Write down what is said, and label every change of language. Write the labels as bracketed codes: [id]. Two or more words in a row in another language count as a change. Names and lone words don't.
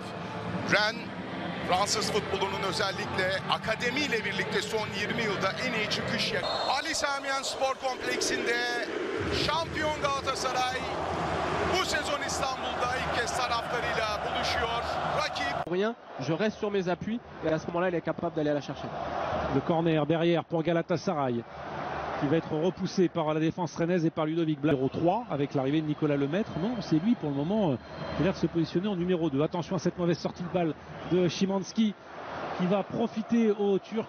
[tr] Rennes Fransız futbolunun özellikle akademiyle birlikte son 20 yılda en iyi çıkış yaptı. Ali Sami Yen Spor Kompleksinde şampiyon Galatasaray bu sezon İstanbul'da ilk kez taraftarıyla buluşuyor. Rakip. [fr] Rien, je reste sur mes appuis et à ce moment-là, il est capable d'aller la chercher. Le corner derrière pour Galatasaray qui va être repoussé par la défense rennaise et par Ludovic Blas. Numéro 3 avec l'arrivée de Nicolas Lemaître. Non, c'est lui pour le moment qui a l'air de se positionner en numéro 2. Attention à cette mauvaise sortie de balle de Szymanski qui va profiter au Turc.